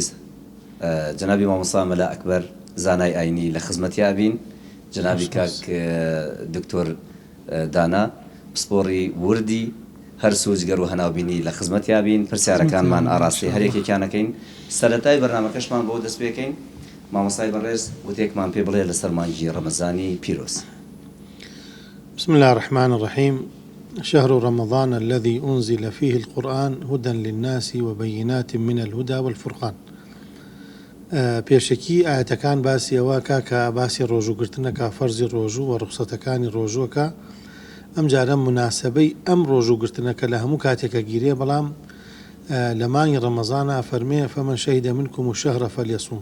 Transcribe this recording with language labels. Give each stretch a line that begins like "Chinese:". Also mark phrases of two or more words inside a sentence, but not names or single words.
Central Kurdish: جەنابی مامۆستا مەلا ئەکبەر زانای ئاینی لە خزمەتی ئابین، جەنابی کاک دکتۆر دانا پسپۆڕی وردی هەر سوزگەر و هەناوبینی لە خزمەتی ئابین. پرسیارەکانمان ئاراستی هەرێکێکیانەکەین. سەرەتای بەرنامەکەشمان بۆ دەست پێکەین. مامۆستای بەڕێز وتێکمان پێ بڵێ لەسەر مانگی ڕەمەزانی پیرۆز.
Arabic: بسم الله الرحمن الرحيم. شهر رمضان الذي أنزل فيه القرآن هدى للناس وبينات من الهدى والفرقان.
Central Kurdish: پێشەکی ئاەتەکان باسی ئەوەکە کە باسی ڕۆژوگرتنەکە فەرزی ڕۆژوو و ڕوخسەتەکانی ڕۆژووەکە. ئەم جارە مناسبەی ئەم ڕۆژوگرتنەکە لە هەموو کاتێکە گیرێ، بەڵام لە مانگی ڕەمەزانە فەرمێ
Arabic: فەمەن شەهیدە منکم الشەهرە فەلیەصوم.